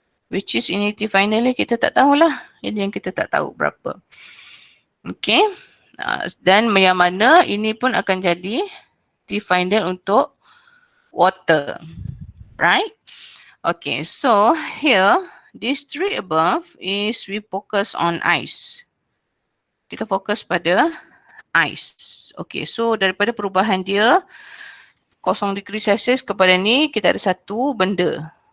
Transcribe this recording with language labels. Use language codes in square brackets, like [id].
[en] Which is [ms] ini T final ni kita tak tahulah. Ini yang kita tak tahu berapa. Okey. Dan yang mana ini pun akan jadi T final untuk water. [en] Right? Okay, so here, this three above is we focus on ice. [ms] Kita fokus pada ice. Okay, so daripada perubahan dia 0 degree Celsius kepada ni, kita ada satu benda.